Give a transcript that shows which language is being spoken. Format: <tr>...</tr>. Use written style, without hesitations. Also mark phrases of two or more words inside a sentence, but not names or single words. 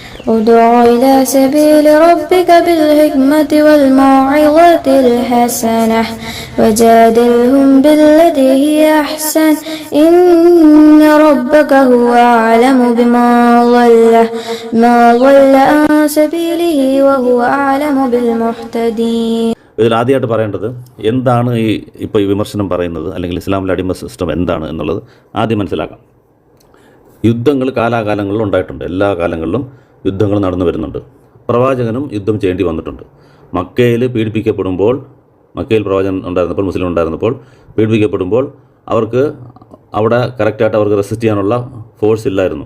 <ar>ادع إلى سبيل ربك بالحكمة والموعظة الحسنة وجادلهم بالتي هي أحسن إن ربك هو أعلم ما ضل عن سبيله وهو أعلم بالمهتدين.</ar> <ml>ഇതിൽ ആദ്യമായിട്ട് പറയേണ്ടത് എന്താണ് ഇപ്പോൾ ഈ വിമർശനം പറയുന്നത്, അല്ലെങ്കിൽ ഇസ്ലാമിലെ അടിമ സിസ്റ്റം എന്താണ് എന്നുള്ളത് ആദ്യം മനസ്സിലാക്കാം. യുദ്ധങ്ങൾ കാലാകാലങ്ങളിൽ ഉണ്ടായിട്ടുണ്ട്. എല്ലാ കാലങ്ങളിലും യുദ്ധങ്ങൾ നടന്നു വരുന്നുണ്ട്. പ്രവാചകനും യുദ്ധം ചെയ്യേണ്ടി വന്നിട്ടുണ്ട്. മക്കയിൽ പീഡിപ്പിക്കപ്പെടുമ്പോൾ, മക്കയിൽ പ്രവാചകൻ ഉണ്ടായിരുന്നപ്പോൾ, മുസ്ലിം ഉണ്ടായിരുന്നപ്പോൾ പീഡിപ്പിക്കപ്പെടുമ്പോൾ അവർക്ക് അവിടെ കറക്റ്റായിട്ട് അവർക്ക് റെസിസ്റ്റ് ചെയ്യാനുള്ള ഫോഴ്സ് ഇല്ലായിരുന്നു.</ml>